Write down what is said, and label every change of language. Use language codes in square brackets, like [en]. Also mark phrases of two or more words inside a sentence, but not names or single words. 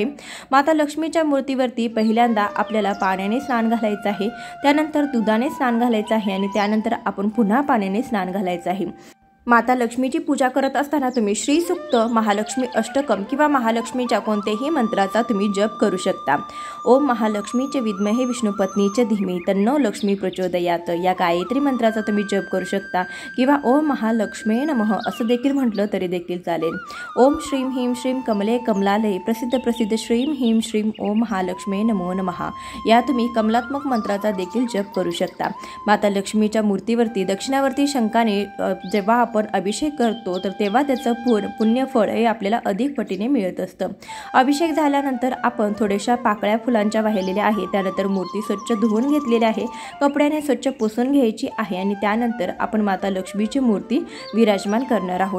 [mr] माता लक्ष्मीच्या मूर्तीवरती पहिल्यांदा आपल्याला पाण्याने स्नान घालायचं आहे, त्यानंतर दुधाने स्नान घालायचं आहे आणि त्यानंतर आपण पुन्हा पाण्याने स्नान घालायचं आहे। माता लक्ष्मीची पूजा करत असताना तुम्ही श्री सूक्त, महालक्ष्मी अष्टकम किंवा महालक्ष्मीच्या कोणत्याही मंत्राचा तुम्ही जप करू शकता। [sa] ओम महालक्ष्मीचे विद्महे विष्णुपत्नीचे धीमे तन्नो लक्ष्मी प्रचोदयात [mr] या गायत्री मंत्राचा तुम्ही जप करू शकता किंवा [sa] ओम महालक्ष्मे नमः [mr] असं देखील म्हटलं तरी देखील चालेल। [sa] ओम श्रीम ह्रीम श्रीम कमले कमलालय प्रसिद्ध श्रीम ह्रीम श्रीम ओम महालक्ष्मे नमो नमः [mr] या तुम्ही कमलात्मक मंत्राचा देखील जप करू शकता। माता लक्ष्मीच्या मूर्तीवरती दक्षिणावर्ती शंखाने जेव्हा आपण अभिषेक करतो तर तेव्हा त्याचं पुण्यफळ हे आपल्याला अधिक पटीने मिळत असतं। अभिषेक झाल्यानंतर आपण थोड्याशा पाकळ्या फुलांच्या वाहिलेल्या आहे, त्यानंतर मूर्ती स्वच्छ धुवून घेतलेली आहे, कपड्याने स्वच्छ पुसून घ्यायची आहे आणि त्यानंतर आपण माता लक्ष्मीची मूर्ती विराजमान करणार आहोत।